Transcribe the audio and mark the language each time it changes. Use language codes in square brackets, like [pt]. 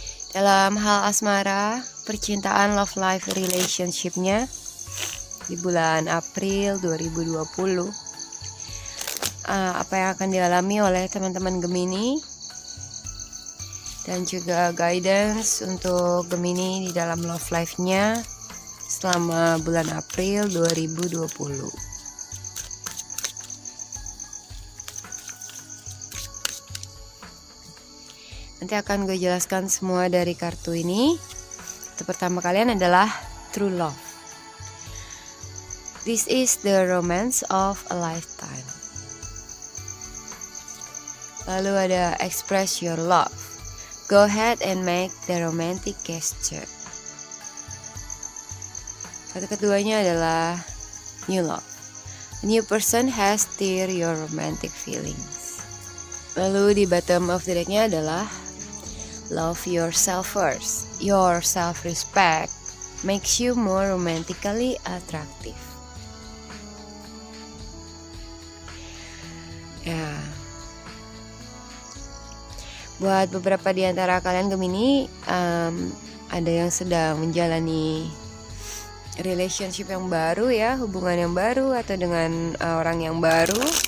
[id] Dalam hal asmara, percintaan, love life, relationship-nya di bulan April 2020, apa yang akan dialami oleh teman-teman Gemini dan juga guidance untuk Gemini di dalam love life-nya selama bulan April 2020. Nanti akan gue jelaskan semua dari kartu ini. Untuk pertama kalian adalah [en] true love. This is the romance of a lifetime. [id] Lalu ada [en] express your love. Go ahead and make the romantic gesture. [id] Kata keduanya adalah new love. [en] A new person has stirred your romantic feelings. [id] Lalu di [en] bottom of the decknya [id] adalah [en] love yourself first. Your self-respect makes you more romantically attractive. [id] Ya, buat beberapa di antara kalian Gemini, ada yang sedang menjalani relationship yang baru ya, hubungan yang baru atau dengan orang yang baru,